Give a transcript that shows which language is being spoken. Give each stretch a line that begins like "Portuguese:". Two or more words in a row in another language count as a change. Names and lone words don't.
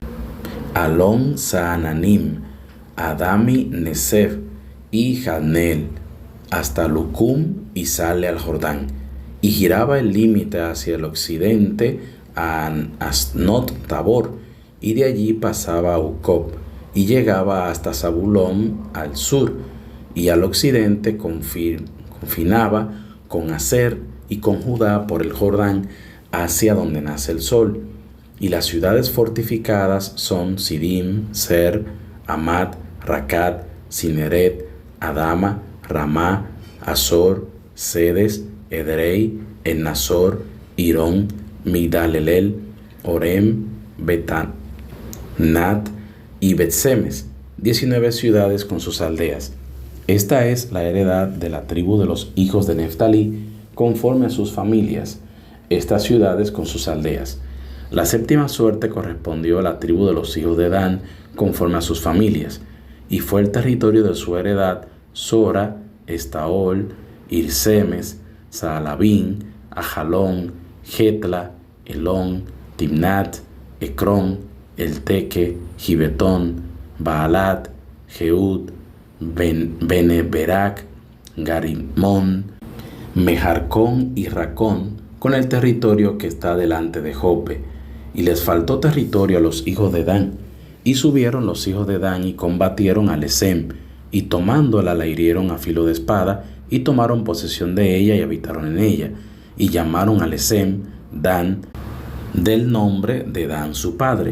Spanish: Alon Saananim, Adami Nesef y Jadneel, hasta Lucum, y sale al Jordán, y giraba el límite hacia el occidente a Asnot Tabor, y de allí pasaba a Ucop, y llegaba hasta Zabulón al sur, y al occidente confinaba con Aser y con Judá por el Jordán hacia donde nace el sol. Y las ciudades fortificadas son Sidim, Ser, Amad, Racat, Cineret, Adama, Ramá, Azor, Sedes, Edrei, Ennasor, Irón, Migdalelel, Orem, Betanat y Bet-Semes, 19 ciudades con sus aldeas. Esta es la heredad de la tribu de los hijos de Neftalí, conforme a sus familias, estas ciudades con sus aldeas. La séptima suerte correspondió a la tribu de los hijos de Dan, conforme a sus familias, y fue el territorio de su heredad Sora, Estaol, Irsemes, Saalabín, Ajalón, Getla, Elón, Timnat, Ecrón, Elteque, Gibetón, Baalat, Jeud, Beneberac, Garimón, Mejarcón y Racón, con el territorio que está delante de Jope. Y les faltó territorio a los hijos de Dan. Y subieron los hijos de Dan y combatieron a Lesem, y tomándola la hirieron a filo de espada, y tomaron posesión de ella y habitaron en ella. Y llamaron a Lesem Dan, del nombre de Dan su padre.